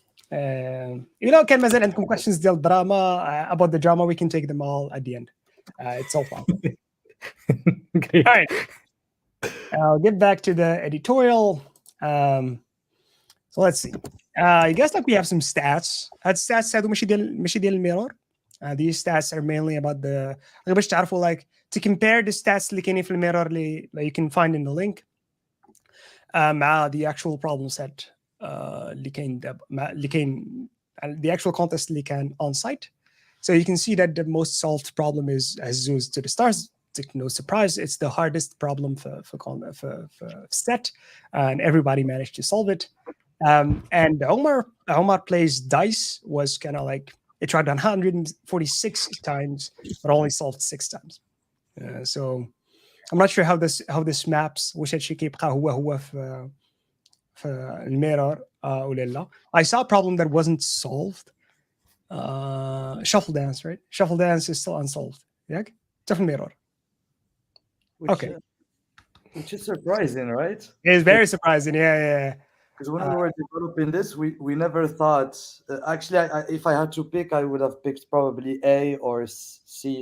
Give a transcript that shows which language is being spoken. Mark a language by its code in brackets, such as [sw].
[ar] كان مازال عندكم [en] questions [ar] ديال [en] drama about the drama, we can take them all at the end. It's all fun. Great. All right. I'll get back to the editorial. So let's see. You guys like we have some stats. [ar] هاد stats هادو ماشي ديال الميرور. [en] These stats are mainly about the [ar] باش تعرفوا [en] like to compare the stats [ar] اللي كاينين في الميرور اللي [en] you can find in the link [ar] مع [en] the actual problem set [ar] اللي كاين [en] the actual contest [ar] اللي كان [en] on site. So you can see that the most solved problem is Azuz to the stars. No surprise, it's the hardest problem for set, and everybody managed to solve it. And Omar plays dice was kind of like it tried 146 times, but only solved 6 times. So I'm not sure how this maps. [ar] واش هادشي كيبقى هو في الميرور ولا لا. [en] I saw a problem that wasn't solved. Shuffle dance, right? Shuffle dance is still unsolved. Yeah, different mirror. Okay. Which is surprising, right? It's very surprising. Yeah. Because when we were developing this, we never thought. Actually, if I had to pick, I would have picked probably A or C.